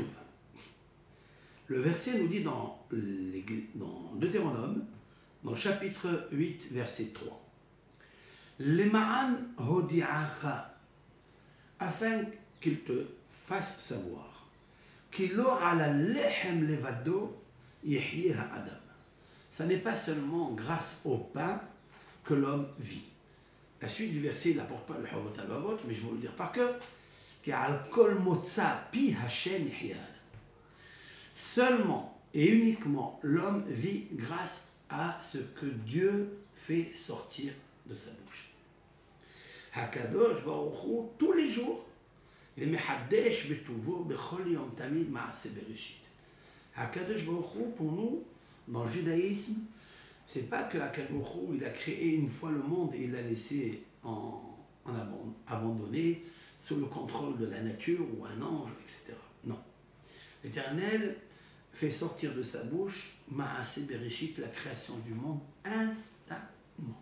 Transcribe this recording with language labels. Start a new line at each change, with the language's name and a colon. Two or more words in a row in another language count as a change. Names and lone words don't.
French: Le verset nous dit dans Deutéronome, dans le chapitre 8, verset 3.
Hebrew: למען הודיעך,
French: afin qu'il te fasse savoir,
Hebrew: כי לא על הלחם לבדו יחיה האדם.
French: Ça n'est pas seulement grâce au pain que l'homme vit. La suite du verset, il n'apporte pas le Havot al-Vavot, mais je vais vous le dire par cœur. Seulement et uniquement l'homme vit grâce à ce que Dieu fait sortir de sa bouche.
Hebrew: הקדוש ברוך הוא,
French: tous les jours, il est
Hebrew: מחדש בטובו בכל יום תמיד מעשה בראשית. הקדוש ברוך הוא,
French: pour nous, dans le judaïsme, c'est pas que
Hebrew: הקדוש ברוך הוא,
French: il a créé une fois le monde et il l'a laissé abandonné sous le contrôle de la nature ou un ange, etc. Non. L'Éternel fait sortir de sa bouche
Hebrew: מעשה בראשית,
French: la création du monde, instantanément.